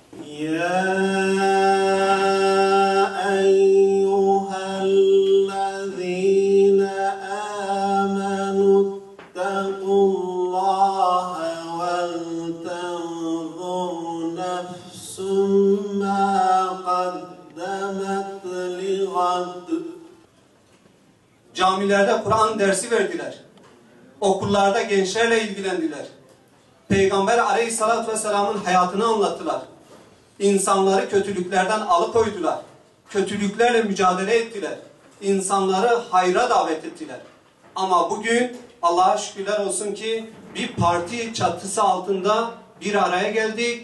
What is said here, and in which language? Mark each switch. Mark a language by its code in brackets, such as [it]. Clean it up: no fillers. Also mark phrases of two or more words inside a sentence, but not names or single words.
[ar] يا أيها الذين آمنوا اتقوا الله ولتنظر نفس ما قدمت لغد. [tr] Camilerde Kur'an dersi verdiler. Okullarda gençlerle ilgilendiler. Peygamber Aleyhisselatü Vesselam'ın hayatını anlattılar. İnsanları kötülüklerden alıkoydular. Kötülüklerle mücadele ettiler. İnsanları hayra davet ettiler. Ama bugün Allah'a şükürler olsun ki bir parti çatısı altında bir araya geldik.